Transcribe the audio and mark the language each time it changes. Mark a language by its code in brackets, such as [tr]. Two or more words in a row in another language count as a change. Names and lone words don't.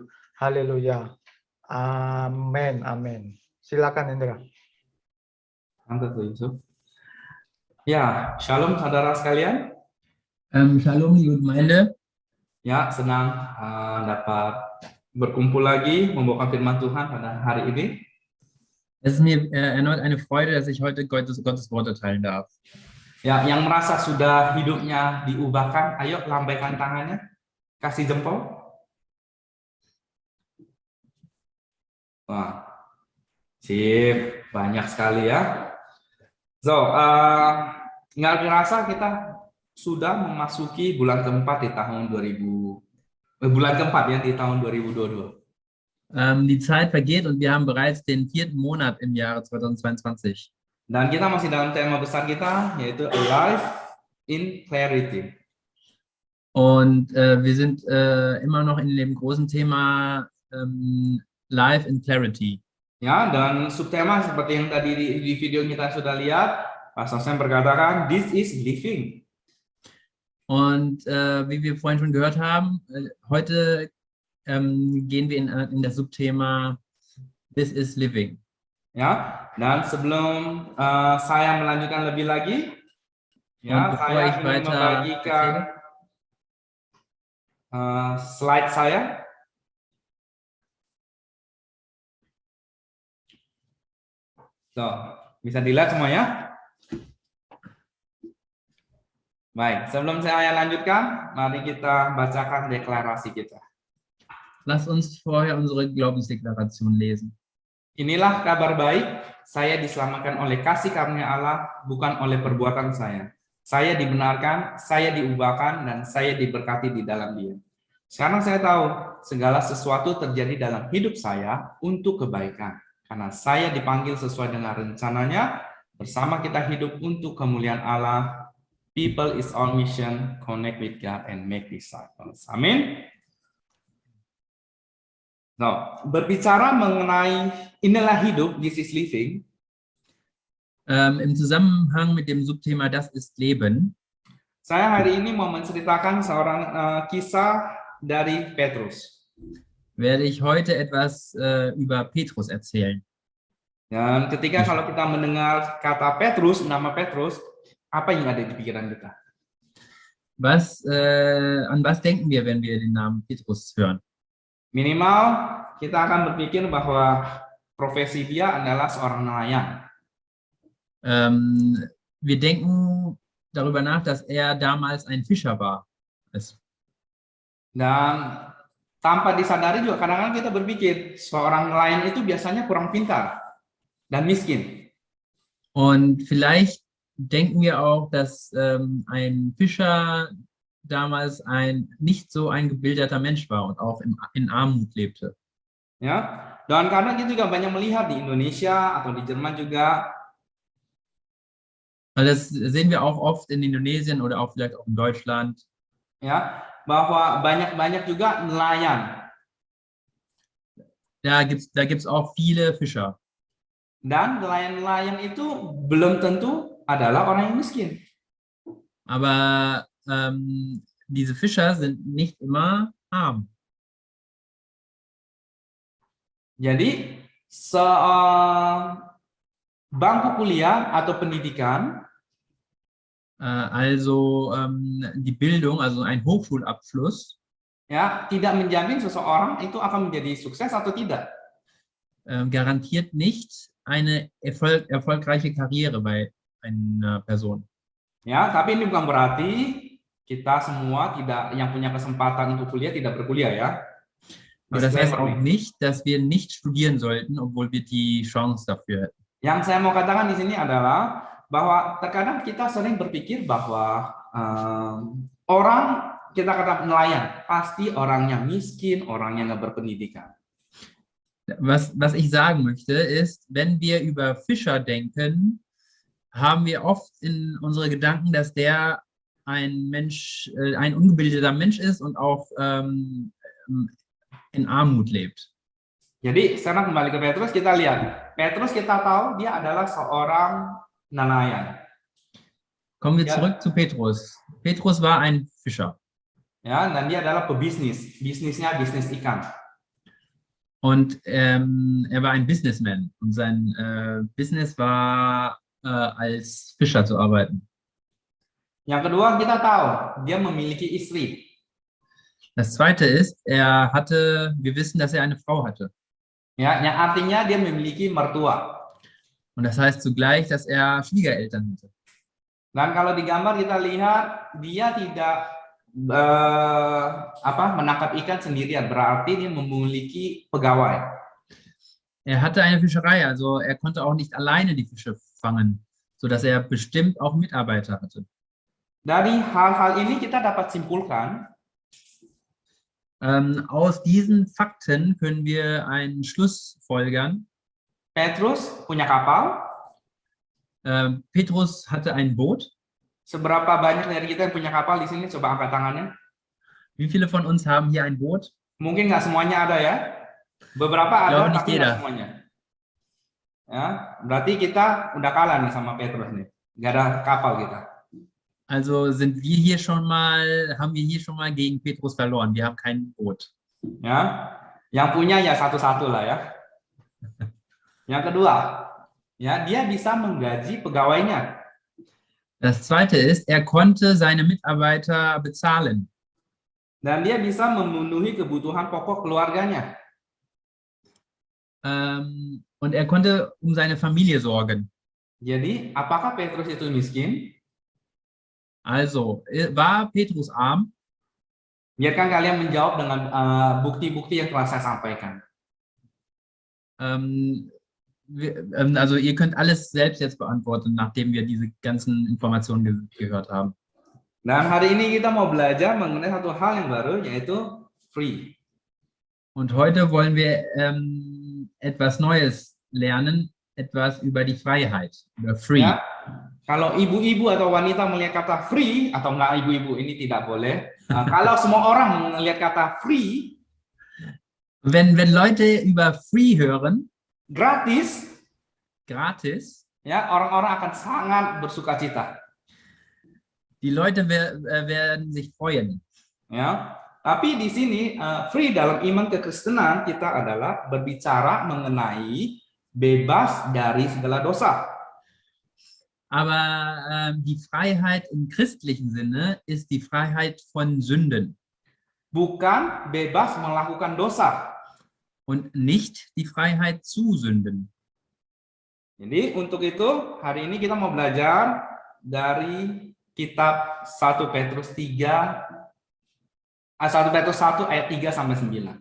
[id] Haleluya. Amin. Amin. Silakan Hendra. Mantap tuh Yusuf. Ya, shalom saudara sekalian. [de] Shalom, liebe Gemeinde. [id] Ya, senang dapat berkumpul lagi membawakan firman Tuhan pada hari ini. [de] Es ist mir erneut eine Freude, dass ich heute Gottes Worte teilen darf. [id] Ya, yang merasa sudah hidupnya diubahkan, ayo lambaikan tangannya, kasih jempol. Wah, sip, banyak sekali ya. So, nggak terasa kita sudah memasuki bulan keempat di tahun 2022. [de] Die Zeit vergeht und wir haben bereits den 4. Monat im Jahre 2022. [id] Dan kita masih dalam tema besar kita, yaitu Alive in Clarity. [de] Und wir sind immer noch in dem großen Thema Life in Clarity. [id] Ya, dan subtema seperti yang tadi di video kita sudah lihat, Pastor Sam berkatakan, [en] this is living. [de] Und wie wir vorhin schon gehört haben, heute gehen wir in das Subthema This is Living. [id] Ya, dan sebelum saya melanjutkan lebih lagi, ya, saya ingin membagikan slide saya. So, bisa dilihat semuanya? Baik, sebelum saya lanjutkan, mari kita bacakan deklarasi kita. [de] Lass uns vorher unsere Glaubensdeklaration lesen. [id] Inilah kabar baik, saya diselamatkan oleh kasih karunia Allah, bukan oleh perbuatan saya. Saya dibenarkan, saya diubahkan, dan saya diberkati di dalam Dia. Sekarang saya tahu, segala sesuatu terjadi dalam hidup saya untuk kebaikan. Karena saya dipanggil sesuai dengan rencananya, bersama kita hidup untuk kemuliaan Allah. [en] People is our mission, connect with God and make disciples. [id] Amin. Nah, berbicara mengenai inilah hidup, [en] this is living. [de] Im Zusammenhang mit dem Subthema Das ist Leben. [id] Saya hari ini mau menceritakan seorang kisah dari Petrus. [de] Werde ich heute etwas über Petrus erzählen. [id] Dan ketika kalau kita mendengar kata Petrus, nama Petrus, apa yang ada di pikiran kita? [de] An was denken wir, wenn wir den Namen Petrus hören? [id] Minimal kita akan berpikir bahwa profesi dia adalah seorang nelayan. [de] Wir denken darüber nach, dass er damals ein Fischer war. ist. [id] Dan tanpa disadari juga kadang-kadang kita berpikir seorang nelayan itu biasanya kurang pintar dan miskin. [de] Und vielleicht denken wir auch, dass ein Fischer damals nicht so ein gebildeter Mensch war und auch in Armut lebte. [id] Ya, dan karena kita juga banyak melihat di Indonesia atau di Jerman juga, [de] Weil das sehen wir auch oft in Indonesien oder auch vielleicht auch in Deutschland, [id] ya, bahwa banyak juga nelayan [de] da gibt's auch viele Fischer. [id] dan nelayan-nelayan itu belum tentu adalah orang yang miskin. [de] Aber diese Fischer sind nicht immer arm. [id] Jadi bangku kuliah atau pendidikan [de] Also die Bildung, also ein Hochschulabschluss, [id] ya tidak menjamin seseorang itu akan menjadi sukses atau tidak. [de] garantiert nicht eine erfolgreiche Karriere bei einer Person. [id] Ya, tapi ini bukan berarti kita semua yang punya kesempatan untuk kuliah tidak berkuliah ya. [de] Aber das heißt [id] Disclaimer [de] auch [id] nih. [de] nicht, dass wir nicht studieren sollten, obwohl wir die Chance dafür hätten. [id] Yang saya mau katakan di sini adalah bahwa terkadang kita sering berpikir bahwa kita kata nelayan pasti orangnya miskin, orangnya nggak berpendidikan. [de] Was ich sagen möchte, ist, wenn wir über Fischer denken, haben wir oft in unsere Gedanken, dass der ein ungebildeter Mensch ist und auch in Armut lebt. [id] Jadi sekarang kembali ke Petrus, kita lihat. Petrus kita tahu dia adalah seorang nelayan. [de] Kommen wir Ja. zurück zu Petrus. Petrus war ein Fischer. [id] Ya, dan dia adalah pebisnis. Bisnisnya bisnis ikan. [de] Und er war ein Businessman. Und sein Business war, als Fischer zu arbeiten. [id] Yang kedua kita tahu dia memiliki istri. [de] Das zweite ist, wir wissen, dass er eine Frau hatte. [id] Ya, yang artinya dia memiliki mertua. [de] Und das heißt zugleich, dass er Schwiegereltern hatte. [id] Dan kalau di gambar kita lihat dia tidak menangkap ikan sendirian, berarti dia memiliki pegawai. [de] Er hatte eine Fischerei, also er konnte auch nicht alleine die Fische fangen, sodass er bestimmt auch Mitarbeiter hatte. [id] Dari hal-hal ini kita dapat simpulkan [de] Aus diesen Fakten können wir einen Schluss folgern. [id] Petrus punya kapal. [de] Petrus hatte ein Boot. [id] Seberapa banyak dari kita yang punya kapal di sini? Coba angkat tangannya. [de] Wie viele von uns haben hier ein Boot? [id] Mungkin nggak semuanya ada ya. Beberapa ada, [de] Glaube nicht [id] tapi nggak [de] jeder. [id] semuanya. Ya, berarti kita udah kalah nih sama Petrus nih. Nggak ada kapal kita. [de] Also haben wir hier schon mal gegen Petrus verloren. Wir haben kein Boot. [id] Ya, yang punya ya satu-satu lah ya. Yang kedua, ya dia bisa menggaji pegawainya. [de] Das zweite ist, er konnte seine Mitarbeiter bezahlen. [id] Dan dia bisa memenuhi kebutuhan pokok keluarganya. [de] Und er konnte um seine Familie sorgen. [id] Jadi, apakah Petrus itu miskin? [de] Also, war Petrus arm? [id] Biarkan kalian menjawab dengan bukti-bukti yang telah saya sampaikan. [de] Also ihr könnt alles selbst jetzt beantworten, nachdem wir diese ganzen Informationen gehört haben. [id] Dan hari ini kita mau belajar mengenai satu hal yang baru, yaitu free. [de] Und heute wollen wir etwas Neues lernen, etwas über die Freiheit, über free. [id] Ya, kalau ibu-ibu atau wanita melihat kata free, atau enggak ibu-ibu ini tidak boleh. Kalau semua orang melihat kata free, [de] Wenn Leute über free hören, [id] gratis, [de] gratis, [id] ya orang-orang akan sangat bersukacita. [de] die Leute werden sich freuen. [id] Ya, tapi di sini free dalam iman kekristenan kita adalah berbicara mengenai bebas dari segala dosa. [de] Aber die Freiheit im christlichen Sinne ist die Freiheit von Sünden [id] Bukan bebas melakukan dosa. [de] und nicht die Freiheit zu Sünden. [id] Jadi untuk itu hari ini kita mau belajar dari kitab 1 Petrus 3 1 Petrus 1 ayat 3 sampai 9.